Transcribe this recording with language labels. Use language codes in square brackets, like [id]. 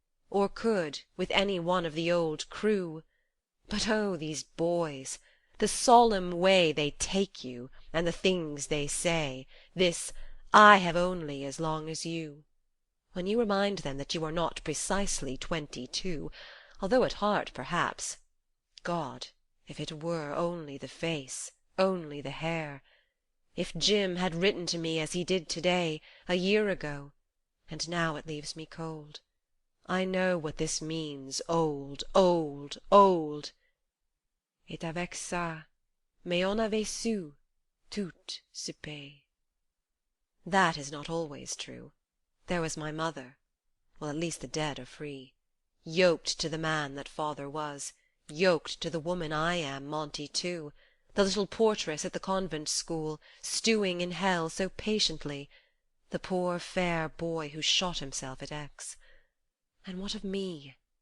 [en] Or could, with any one of the old crew. But oh, these boys, the solemn way They take you, and the things they say, This I have only as long as you, When you remind them that you are not precisely 22, Although at heart perhaps, God, if it were Only the face, only the hair, if Jim had written to me as he did to-day, a year ago, and now it leaves me cold. I know what this means, old, old, old. [fr] Et avec ça, mais on avait su, tout se paye. [en] That is not always true. There was my mother. Well, at least the dead are free. Yoked to the man that father was, yoked to the woman I am, Monty too, the little portress at the convent school, stewing in hell so patiently, the poor fair boy who shot himself at X. And what of me?